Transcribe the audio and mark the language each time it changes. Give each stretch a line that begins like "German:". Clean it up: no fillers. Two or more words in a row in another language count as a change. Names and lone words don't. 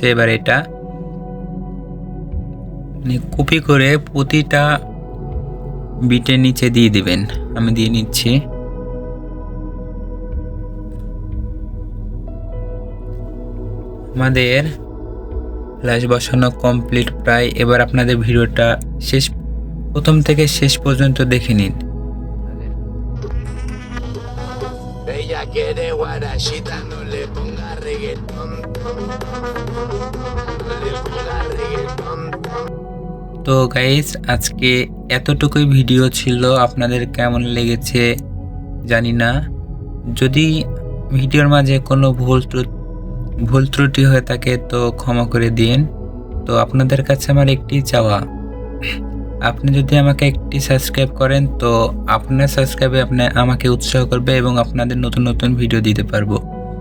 Bangla: এবার এটা কপি করে প্রতিটা বিটের নিচে দিয়ে দিবেন। আমি দিয়ে নিচ্ছি। আমাদের ফ্ল্যাশ বসানো কমপ্লিট প্রায়। এবার আপনাদের ভিডিওটা প্রথম থেকে শেষ পর্যন্ত দেখে নিন।
Spanish: Ella quiere guarachita, no le ponga reggaetón. No le ponga reggaetón.
Bangla: তো গাইস, আজকে এতটুকুই ভিডিও ছিল। আপনাদের কেমন লেগেছে জানি না। যদি ভিডিওর মাঝে কোনো ভুল ত্রুটি হয়ে থাকে তো ক্ষমা করে দিন। তো আপনাদের কাছে আমার একটি চাওয়া, আপনি যদি আমাকে একটি সাবস্ক্রাইব করেন তো আপনার সাবস্ক্রাইবে আমাকে উৎসাহ করবে এবং আপনাদের নতুন নতুন ভিডিও দিতে পারবো।